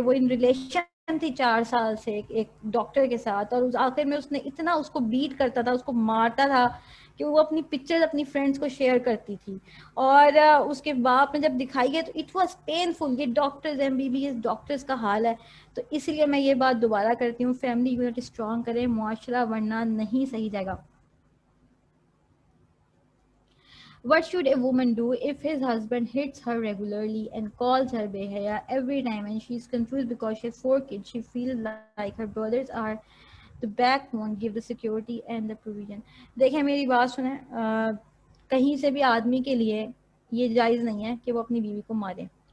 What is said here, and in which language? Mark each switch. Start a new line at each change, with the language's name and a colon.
Urdu: وہ in relation تھی 4 سال سے ایک ڈاکٹر کے ساتھ, اور آخر میں اس نے اتنا اس کو بیٹ کرتا تھا, اس کو مارتا تھا کہ وہ اپنی پکچر اپنی فرینڈس کو شیئر کرتی تھی. اور اس کے باپ نے جب دکھائی ہے تو
English: It was painful.
Urdu: یہ doctors M B B S doctors کا حال ہے. تو اس لیے میں یہ بات دوبارہ کرتی ہوں, فیملی یونٹ اسٹرانگ کریں, معاشرہ ورنہ نہیں صحیح جائے گا.
English: What should a woman do if his husband hits her regularly and calls her behaya every time and she's confused because she has 4 kids? She feels like her brothers are the backbone, give the security and the provision.
Urdu: دیکھیں میری بات سنیں, کہیں سے بھی آدمی کے لیے یہ جائز نہیں ہے کہ وہ اپنی بیوی کو مارے.